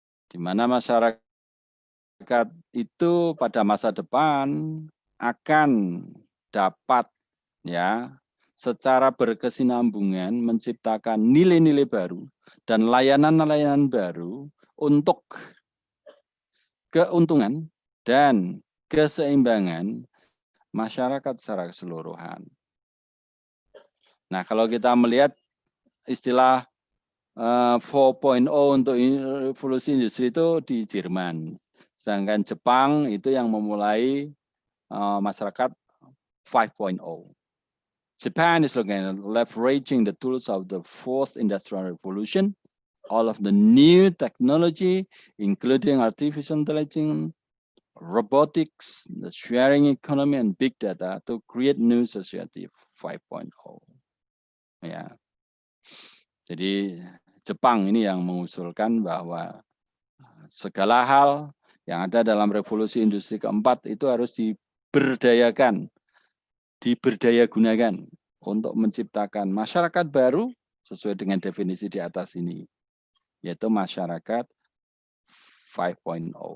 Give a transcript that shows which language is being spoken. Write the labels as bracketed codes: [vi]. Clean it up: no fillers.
[id] Di mana masyarakat itu pada masa depan akan dapat ya secara berkesinambungan menciptakan nilai-nilai baru dan layanan-layanan baru untuk keuntungan dan keseimbangan masyarakat secara keseluruhan. Nah, kalau kita melihat istilah 4.0 untuk revolusi industri itu di Jerman. Sedangkan Jepang itu yang memulai masyarakat 5.0. [en] Japan is looking at leveraging the tools of the fourth industrial revolution, all of the new technology, including artificial intelligence, robotics, the sharing economy, and big data to create new society 5.0. [id] Ya. Jadi Jepang ini yang mengusulkan bahwa segala hal yang ada dalam revolusi industri keempat itu harus diberdayakan, diberdayagunakan untuk menciptakan masyarakat baru sesuai dengan definisi di atas ini, yaitu masyarakat 5.0.